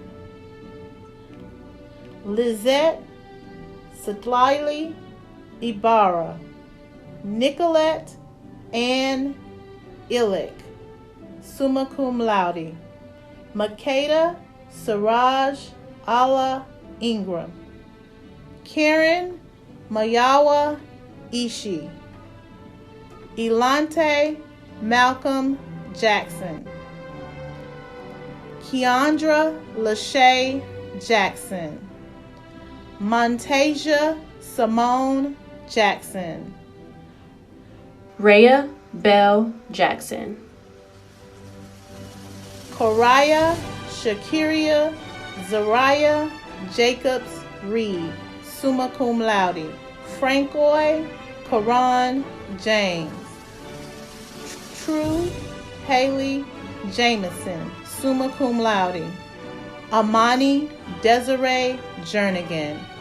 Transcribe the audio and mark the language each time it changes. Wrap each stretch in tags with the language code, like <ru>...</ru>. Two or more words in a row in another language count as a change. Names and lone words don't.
<en>Lizette Satlaili Ibarra. Nicolette Ann Illick,</en> <la>summa cum laude.</la> <en>Makeda Siraj Allah Ingram. Karen Mayawa Ishi. Elante Malcolm Jackson. Keandra Lachey Jackson. Montasia Simone Jackson. Rhea Bell Jackson. Koraya Shakiria Zariah Jacobs Reed,</en> <la>summa cum laude.</la> <en>Francois Karan James. True Haley Jameson,</en> <la>summa cum laude.</la> <en>Amani Desiree Jernigan.</en>